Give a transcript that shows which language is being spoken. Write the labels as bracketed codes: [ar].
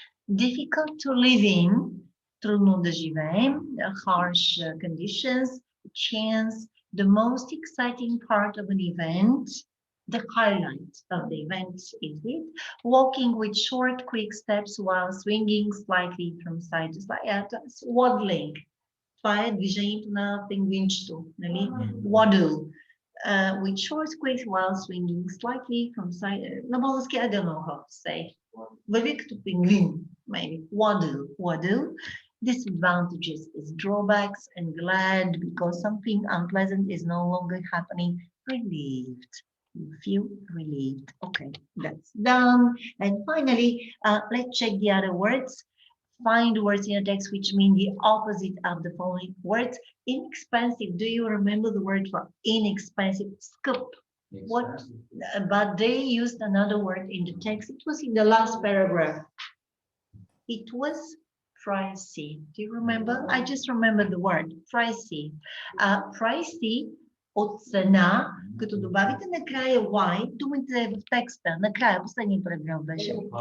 [en] Difficult to live in. [bg] Трудно да живеем. [en] Harsh conditions. Chance. The most exciting part of an event, the highlight of the event is it, walking with short, quick steps while swinging slightly from side to side. That's waddling. [bg] Това е движението на пингвинчето, нали? [en] Waddle. With short, quick while swinging slightly from side. [bg] На български, [en] I don't know how to say. [bg] Върви като пингвин, [en] maybe. Waddle, waddle. Disadvantages is drawbacks and glad because something unpleasant is no longer happening. Relieved. You feel relieved. Okay, that's done. And finally, let's check the other words. Find words in a text which mean the opposite of the following words. Inexpensive. Do you remember the word for inexpensive? Scoop. What? But they used another word in the text. It was in the last paragraph. It was pricey. Do you remember? I just remember the word pricey. [bg] Pricey от цена, като добавите накрая Y, думата е в текста. Накрая, последния параграф беше.